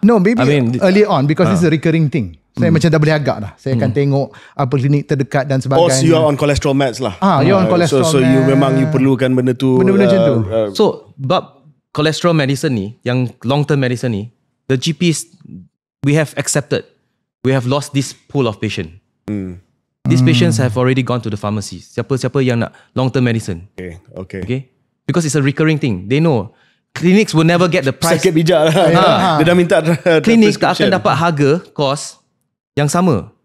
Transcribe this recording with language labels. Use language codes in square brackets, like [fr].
[en] No, maybe early on because it's a recurring thing. [ms] Saya macam dah boleh agak dah. Saya akan tengok apa klinik terdekat dan sebagainya. [en] So you are on cholesterol meds lah. You on cholesterol [ms] so you memang you perlukan benda tu. Benda-benda macam tu. [en] So bab cholesterol medicine ni, [ms] yang long term medicine ni, [en] the GPs we have accepted. We have lost this pool of patient. These patients have already gone to the pharmacy. [ms] Siapa-siapa yang nak long-term medicine. [en] Okay. Because it's a recurring thing. They know. Clinics will never get the price. [ms] Sakit bijak lah. Dia dah minta clinics tak akan dapat harga, cost yang sama.